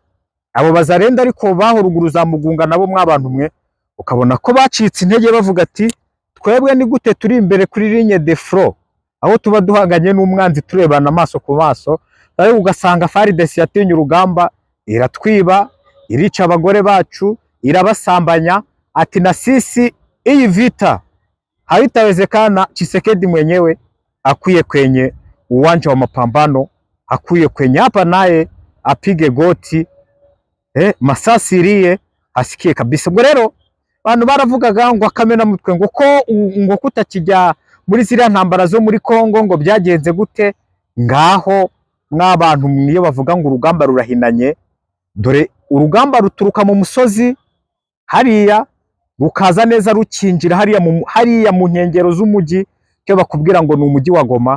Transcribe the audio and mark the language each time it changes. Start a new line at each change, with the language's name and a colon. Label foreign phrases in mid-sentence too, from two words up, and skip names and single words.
Kinyarwanda: Abo bazarenda ariko bahoruguru za Mugunga nabo mwabantu mwe ukabona ko bacitse intege, bavuga ati twebwe ni gute turi imbere kuri
French: ligne de front,
Kinyarwanda: aho tuba duhanganye n'umwanzi turebana amaso ku maso, ariko ugasanga FARDC yatinye urugamba, iratwiba, irica abagore bacu, irabasambanya.
Swahili: Ati na sisi iyi vita haitawezekana, Tshisekedi mwenyewe akuye kwenye uwanja wa mapambano, akuye kwenye hapa naye apige goti, masasi iriye asikie kabisa.
Kinyarwanda: Ubwo rero abantu baravugaga ngo akamena mutwe ngo kutakijya muri ziriya ntambara zo muri Kongo ngo byagenze gute. Ngaho mwabantu mwiyo bavuga ngo urugamba rurahinanye, dore urugamba ruturuka mu musozi hariya rukaza neza rukinjira hariya mu nkengero z'umujyi, cyo bakubwira ngo ni umujyi wa Goma.